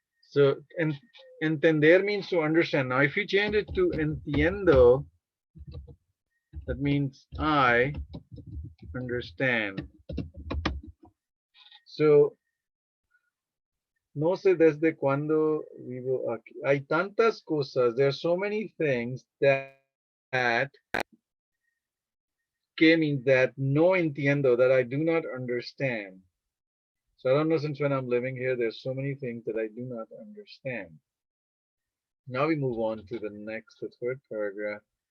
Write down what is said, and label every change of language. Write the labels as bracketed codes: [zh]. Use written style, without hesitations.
[en] So entender means to understand. Now, if you change it to entiendo, that means I understand. [es] So, no sé desde cuándo vivo aquí. Hay tantas cosas. [en] There are so many things that que means that [es] no entiendo, [en] that I do not understand. So I don't know since when I'm living here, there's so many things that I do not understand. Now we move on to the next, the third paragraph.